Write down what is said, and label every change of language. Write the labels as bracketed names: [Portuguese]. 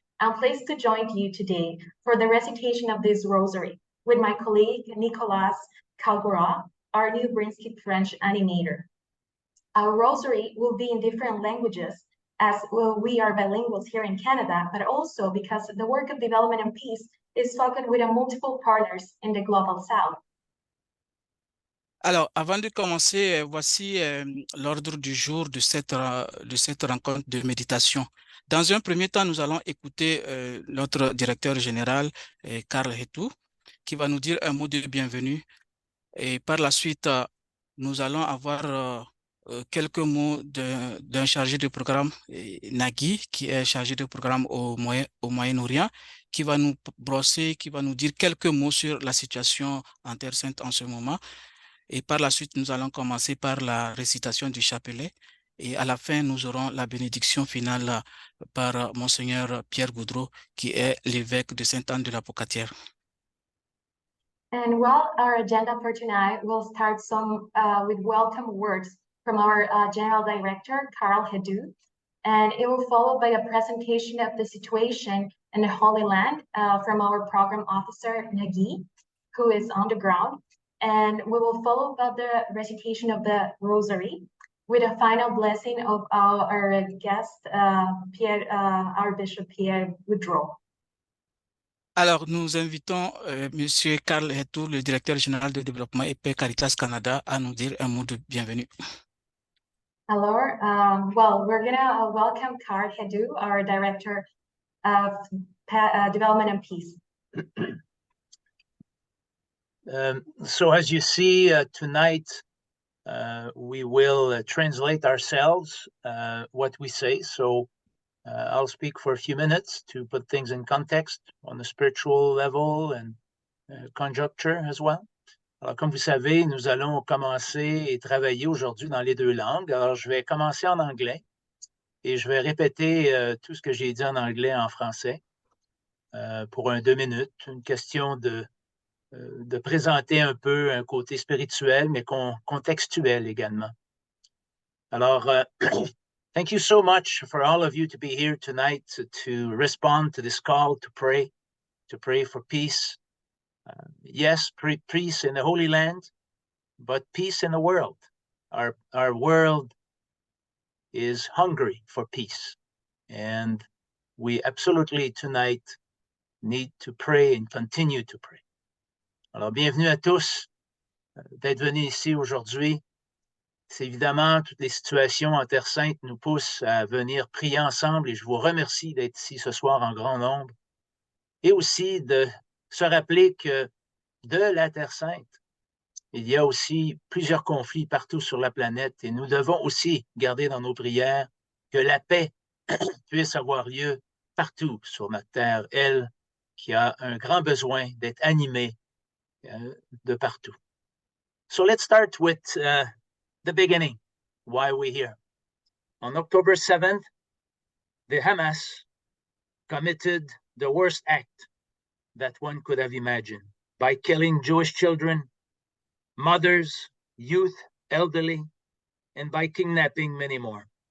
[English] I'm pleased to join you today for the recitation of this rosary with my colleague Nicolas Calgora, our New Brunswick French animator. Our rosary will be in different languages as well, we are bilinguals here in Canada, but also because the work of development and peace is focused with multiple partners in the Global South. [French] Alors, avant de commencer, voici l'ordre du jour de cette rencontre de méditation. Dans un premier temps, nous allons écouter notre directeur général, Karl Hetou, qui va nous dire un mot de bienvenue. Et par la suite, nous allons avoir quelques mots d'un chargé de programme, Nagui, qui est chargé de programme au Moyen-Orient, qui va nous brosser, qui va nous dire quelques mots sur la situation en Terre Sainte en ce moment. Et par la suite, nous allons commencer par la récitation du chapelet. Et à la fin, nous aurons la bénédiction finale par Monseigneur Pierre Goudreau, qui est l'évêque de Sainte-Anne de la Pocatière. [English] And well, our agenda for tonight will start with welcome words from our General Director, Karl Hedu, and it will follow by a presentation of the situation in the Holy Land from our Program Officer, Nagui, who is on the ground. And we will follow by the recitation of the Rosary with a final blessing of our guest, our Bishop Pierre Goudreau. [French] Alors, nous invitons Monsieur Karl Hetou, le directeur général de développement et paix Caritas Canada, à nous dire un mot de bienvenue. [English] Hello. Well, we're going to welcome Karl Hedu, our director of development and peace. So as you see tonight, we will translate ourselves what we say. So I'll speak for a few minutes to put things in context on the spiritual level and conjuncture as well. [French] Alors, comme vous savez, nous allons commencer et travailler aujourd'hui dans les deux langues. Alors, je vais commencer en anglais et je vais répéter tout ce que j'ai dit en anglais en français pour 2 minutes. Une question de présenter un peu un côté spirituel, mais contextuel également. [English] Alors, thank you so much for all of you to be here tonight to respond to this call to pray for peace. Yes, peace in the Holy Land, but peace in the world. Our world is hungry for peace, and we absolutely tonight need to pray and continue to pray. [French] Alors, bienvenue à tous d'être venus ici aujourd'hui. C'est évidemment, toutes les situations en Terre Sainte nous poussent à venir prier ensemble et je vous remercie d'être ici ce soir en grand nombre. Et aussi de se rappeler que de la Terre Sainte, il y a aussi plusieurs conflits partout sur la planète et nous devons aussi garder dans nos prières que la paix puisse avoir lieu partout sur notre terre, elle qui a un grand besoin d'être animée de partout. [English] So let's start with the beginning, why we're here. On October 7th, the Hamas committed the worst act that one could have imagined by killing Jewish children, mothers, youth, elderly, and by kidnapping many more.